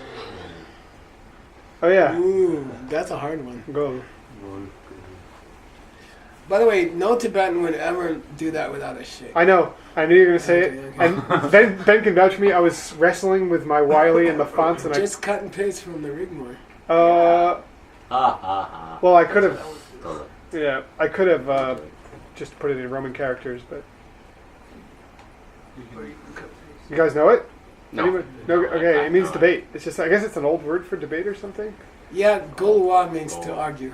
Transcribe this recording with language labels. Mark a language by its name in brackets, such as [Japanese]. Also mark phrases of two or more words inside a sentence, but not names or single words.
[English] Oh yeah, Ooh, that's a hard one. go. By the way, no Tibetan would ever do that without a shake. I know. I knew you were gonna say it. Okay, okay. And Ben can vouch for me. I was wrestling with my Wiley and the fonts, and Just cut and paste from the Rigmore. Ha ha ha. well, I could have. Oh, Yeah, I could have just put it in Roman characters, but you guys know it? No. Anyone? No. Okay, it means debate. It's just I guess it's an old word for debate or something. Yeah, Gulwa means to argue,